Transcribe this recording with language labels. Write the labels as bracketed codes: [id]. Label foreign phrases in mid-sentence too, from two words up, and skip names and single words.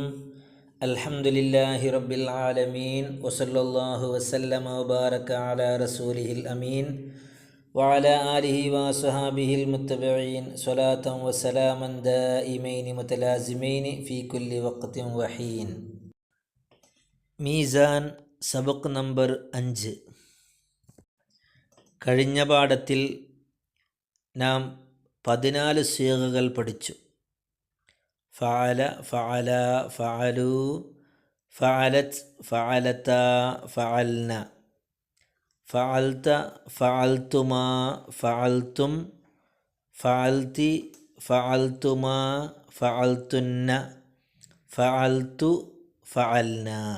[ar] الحمد لله رب العالمين وصلى الله وسلم وبارك على رسوله الأمين وعلى آله وصحابه المتبعين صلاة وسلاما دائمين متلازمين في كل وقت وحين. [ml] മീസാൻ സബക് നമ്പർ 5. കഴിഞ്ഞ പാഠത്തിൽ നാം 14 സീഗകൾ പഠിച്ചു. [ar] فعل، فعلا، فعلوا، فعلت، فعلتا، فعلن، فعلت، فعلتما، فعلتم، فعلت، فعلتما، فعلتن، فعلت، فعلنا.